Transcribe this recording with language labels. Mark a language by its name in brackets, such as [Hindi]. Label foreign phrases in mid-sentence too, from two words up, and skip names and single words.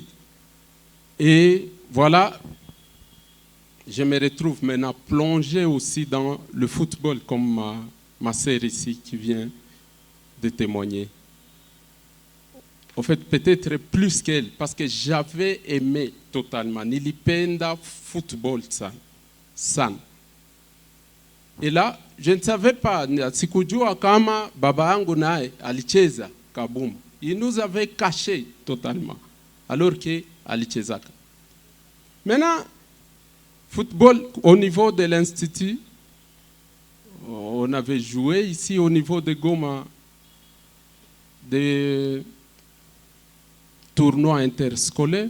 [French] Et voilà, je me retrouve maintenant plongé aussi dans le football comme ma sœur ici qui vient de témoigner. En fait, peut-être plus qu'elle, parce que j'avais aimé totalement. [Swahili] Nilipenda football sana. [French] Et là, je ne savais pas, [Swahili] sikujua kama baba yangu naye alicheza kabumbu. [French] Il nous avait caché totalement, alors que alichezaka. Maintenant, football au niveau de l'Institut, on avait joué ici au niveau de Goma des tournois interscolaires.